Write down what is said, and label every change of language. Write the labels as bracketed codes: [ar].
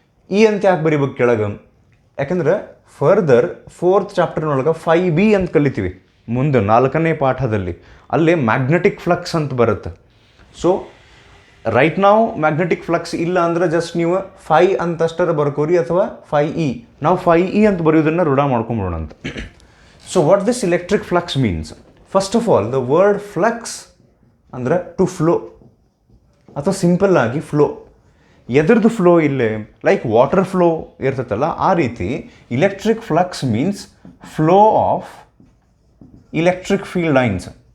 [kn] E ಅಂತ ಯಾಕೆ ಬರೀಬೇಕು ಕೆಳಗೆ? ಯಾಕೆಂದ್ರೆ ಫರ್ದರ್ 4th ಚಾಪ್ಟರ್ನೊಳಗೆ 5b ಅಂತ ಕಲಿತೀವಿ ಮುಂದೆ 4ನೇ ಪಾಠದಲ್ಲಿ. ಅಲ್ಲಿ ಮ್ಯಾಗ್ನೆಟಿಕ್ ಫ್ಲಕ್ಸ್ ಅಂತ ಬರುತ್ತೆ. ಸೊ ರೈಟ್ ನಾವು ಮ್ಯಾಗ್ನೆಟಿಕ್ ಫ್ಲಕ್ಸ್ ಇಲ್ಲ ಅಂದರೆ ಜಸ್ಟ್ ನೀವು 5 ಅಂತಷ್ಟರ ಬರ್ಕೋರಿ, ಅಥವಾ 5e. ನಾವು 5e ಅಂತ ಬರೆಯೋದನ್ನು ರೂಢ ಮಾಡ್ಕೊಂಬಿಡೋಣ ಅಂತ. [en] So what this electric flux means? First of all, the word flux ಅಂದರೆ to flow, ಅಥವಾ simple ಆಗಿ flow. ಎದ್ರದ್ದು flow ಇಲ್ಲೇ like water flow [kn] ಇರ್ತೈತಲ್ಲ ಆ ರೀತಿ [en] Electric flux means flow of electric field lines.